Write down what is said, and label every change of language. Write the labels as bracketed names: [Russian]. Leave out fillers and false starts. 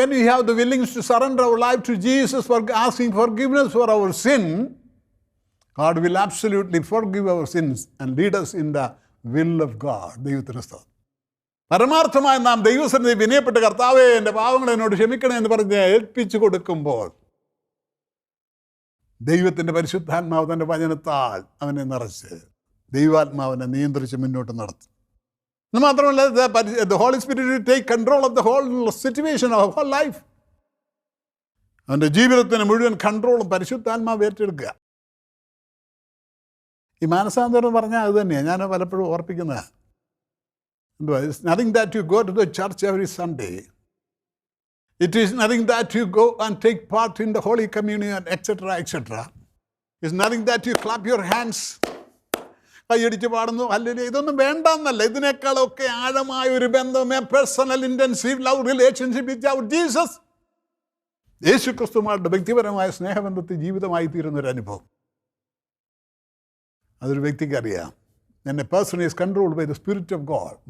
[English] When we have the willingness to surrender our life to Jesus for asking forgiveness for our sin, God will absolutely forgive our sins and lead us in the will of God. [Malayalam] ദൈവത്തിന് സ്തോത്രം. പരമാർത്ഥമായി നാം ദൈവസന്നിധി വിനയപ്പെട്ട് കർത്താവേ എൻ്റെ പാവങ്ങൾ എന്നോട് ക്ഷമിക്കണേ എന്ന് പറഞ്ഞ് ഏൽപ്പിച്ചു കൊടുക്കുമ്പോൾ ദൈവത്തിൻ്റെ പരിശുദ്ധാത്മാവ് തൻ്റെ വചനത്താൽ അവനെ നിറച്ച് ദൈവാത്മാവിനെ നിയന്ത്രിച്ച് മുന്നോട്ട് നടത്തും. എന്ന് മാത്രമല്ല, [English] the Holy Spirit will take control of the whole situation of whole life. [Malayalam] അവൻ്റെ ജീവിതത്തിന് മുഴുവൻ കൺട്രോളും പരിശുദ്ധാത്മാവ് ഏറ്റെടുക്കുക. ഈ മാനസാന്തരം എന്ന് പറഞ്ഞാൽ അത് തന്നെയാണ് ഞാൻ പലപ്പോഴും ഓർപ്പിക്കുന്നത്. എന്തുവാ? [English] It's nothing that you go to the church every Sunday. It is nothing that you go and take part in the Holy Communion, etc., etc. It's nothing that you clap your hands, [Malayalam] കൈയടിച്ച് പാടുന്നു, അല്ലെങ്കിൽ ഇതൊന്നും വേണ്ടെന്നല്ല. ഇതിനേക്കാളൊക്കെ ആഴമായ ഒരു ബന്ധം, [English] A personal intensive love relationship with our Jesus. [Malayalam] യേശു ക്രിസ്തുമായിട്ട് വ്യക്തിപരമായ സ്നേഹബന്ധത്തിൽ ജീവിതമായി തീരുന്നൊരു അനുഭവം. അതൊരു വ്യക്തിക്ക് അറിയാം. [English] Any person is controlled by the spirit of God.